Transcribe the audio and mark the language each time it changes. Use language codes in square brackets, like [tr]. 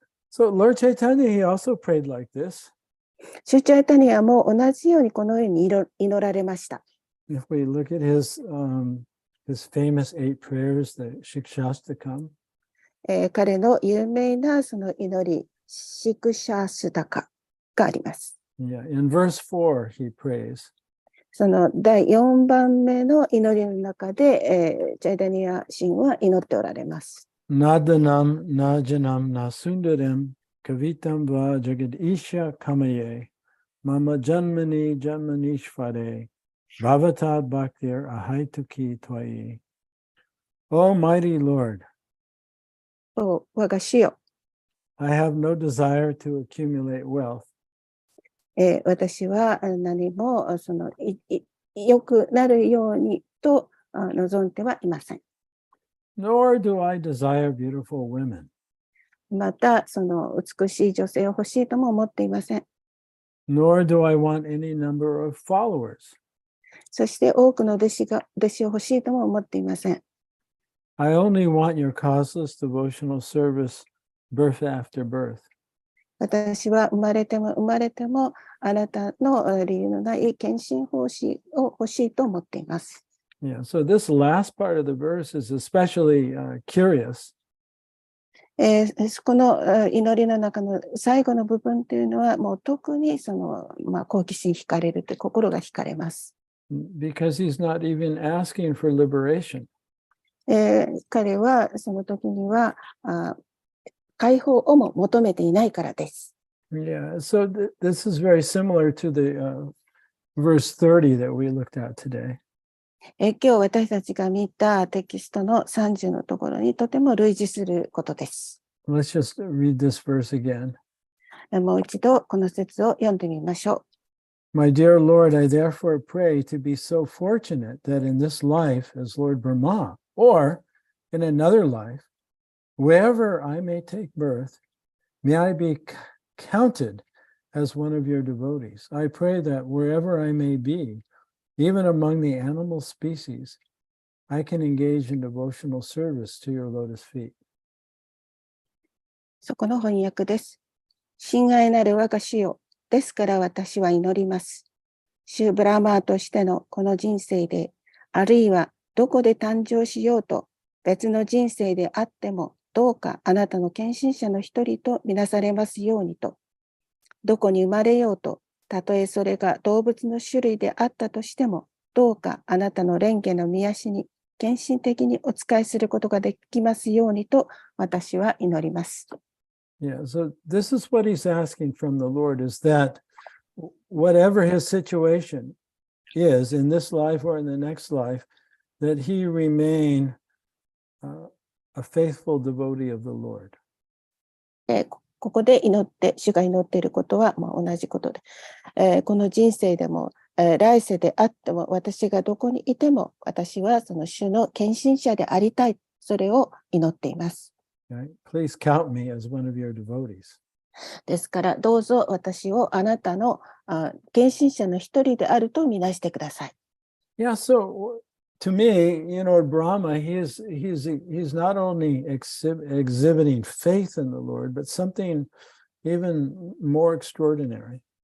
[en] So Lord Chaitanya, he also prayed like this. [ja] シュチャイタニアも同じようにこのように祈られました。 [en] If we look at his famous 8 prayers, the Shikshastakam, [ja] 彼の有名なその祈り、シクシャスタカがあります。 [en] yeah, in verse 4, he prays, [ja] その第4番目の祈りの中で、チャイタニア神は祈っておられます。 [sa] Nadanam najanam nasundaram kavitam va jagadisha kamaye mama janmani janmanishvare bhavatad bhaktir ahaituki twayi. [en] Almighty Lord, [ja] 我が主よ、 [en] I have no desire to accumulate wealth. [ja] 私は何もその良くなるようにと望んではいません。 [en] Nor do I desire beautiful women. [ja] また、その美しい女性を欲しいとも思っていません。 [en] Nor do I want any number of followers. [ja] そして多くの弟子を欲しいとも思っていません。 [en] I only want your causeless devotional service birth after birth. [ja] 私は生まれてもあなたの理由のない献身奉仕を欲しいと思っています。 [en] Yeah, so this last part of the verse is especially curious. [ja] この祈りの中の最後の部分というのはもう特にその、好奇心惹かれるという心が惹かれます。 [en] Because he's not even asking for liberation. [ja] 彼はその時には解放をも求めていないからです。 [en] Yeah, so this is very similar to the verse 30 that we looked at today. [ja] 今日私たちが見たテキストの30のところにとても類似することです。 [en] Let's just read this verse again. [ja] もう一度この説を読んでみましょう。 [en] My dear Lord, I therefore pray to be so fortunate that in this life as Lord Brahma, or in another life, wherever I may take birth, may I be counted as one of your devotees. I pray that wherever I may be, even among the animal species, I can engage in devotional service to your lotus feet. [ja] そこの翻訳です。親愛なる我が主よ、ですから私は祈ります。シュブラマーとしてのこの人生で、あるいはどこで誕生しようと、別の人生であっても、どうかあなたの献身者の一人とみなされますようにと、どこに生まれようと、たとえそれが動物の種類であったとしても、どうかあなたの蓮華の御足に献身的にお仕えすることができますようにと私は祈ります。 [en] Yeah, so this is what he's asking from the Lord, is that whatever his situation is in this life or in the next life, that he remain a faithful devotee of the Lord. [ja] ここで主が祈っていることは同じことで、この人生でも、来世であっても、私がどこにいても、私はその主の献身者でありたい、それを祈っています。 [en] Right? Please count me as one of your devotees. [ja] ですから、どうぞ私をあなたの献身者の一人であるとみなしてください。 [en] Yeah, so to me, Brahma, he's not only exhibiting faith in the Lord, but something even more extraordinary.